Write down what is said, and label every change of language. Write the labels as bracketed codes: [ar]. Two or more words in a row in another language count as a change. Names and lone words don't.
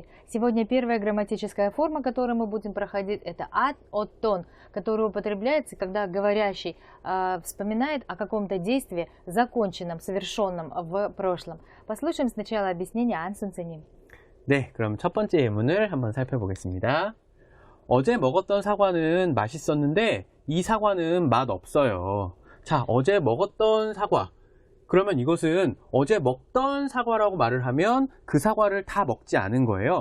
[ru] Сегодня первая грамматическая форма, которую мы будем проходить, это от тон, который употребляется, когда говорящий вспоминает о каком-то действии, законченном, совершенном в прошлом. Послушаем сначала объяснение 안 선생님. [ko] 네, 그럼 첫 번째 예문을 한번 살펴보겠습니다. 어제 먹었던 사과는 맛있었는데 이 사과는 맛 없어요. 자, 어제 먹었던 사과. 그러면 이것은 어제 먹던 사과라고 말을 하면 그 사과를 다 먹지 않은 거예요.